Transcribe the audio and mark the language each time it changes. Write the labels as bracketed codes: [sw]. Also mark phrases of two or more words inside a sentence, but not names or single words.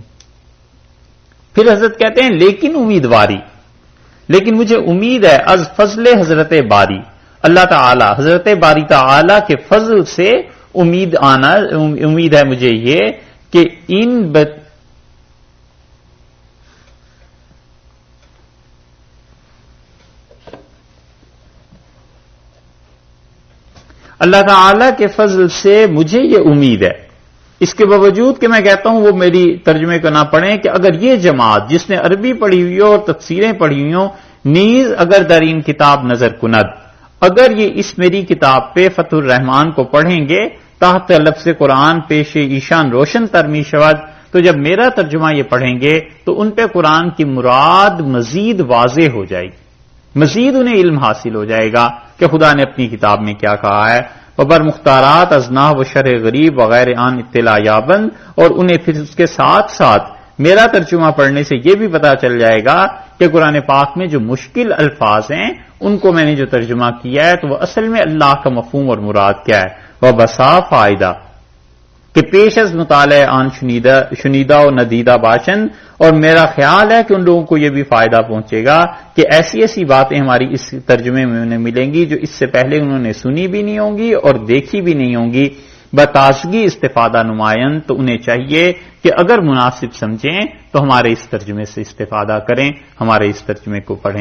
[ur] پھر حضرت کہتے ہیں لیکن مجھے امید ہے [fa] از فضل حضرت باری، [ur] اللہ تعالی حضرت باری تعالی کے فضل سے امید ہے مجھے یہ کہ اللہ تعالی کے فضل سے مجھے یہ امید ہے، اس کے باوجود کہ میں کہتا ہوں وہ میری ترجمے کو نہ پڑھیں، کہ اگر یہ جماعت جس نے عربی پڑھی ہوئی ہو اور تفسیریں پڑھی ہوئی ہوں، [fa] نیز اگر درین کتاب نظر کند، [ur] اگر یہ اس میری کتاب پہ فتح الرحمان کو پڑھیں گے [fa] تحت لفظ قرآن پیش ایشان روشن ترمی شود، [ur] تو جب میرا ترجمہ یہ پڑھیں گے تو ان پہ قرآن کی مراد مزید واضح ہو جائے گی، مزید انہیں علم حاصل ہو جائے گا کہ خدا نے اپنی کتاب میں کیا کہا ہے۔ [fa] وبر مختارات ازنا و شرح غریب وغیرہ آن اطلاع یابند، [ur] اور انہیں پھر اس کے ساتھ ساتھ میرا ترجمہ پڑھنے سے یہ بھی پتا چل جائے گا کہ قرآن پاک میں جو مشکل الفاظ ہیں ان کو میں نے جو ترجمہ کیا ہے تو وہ اصل میں اللہ کا مفہوم اور مراد کیا ہے۔ [fa] وہ بسا فائدہ کہ پیش از مطالعہ آن شنیدہ و ندیدہ باشن، [ur] اور میرا خیال ہے کہ ان لوگوں کو یہ بھی فائدہ پہنچے گا کہ ایسی باتیں ہماری اس ترجمے میں انہیں ملیں گی جو اس سے پہلے انہوں نے سنی بھی نہیں ہوں گی اور دیکھی بھی نہیں ہوں گی، [fa] بتازگی استفادہ نمائن، [ur] تو انہیں چاہیے کہ اگر مناسب سمجھیں تو ہمارے اس ترجمے سے استفادہ کریں، ہمارے اس ترجمے کو پڑھیں۔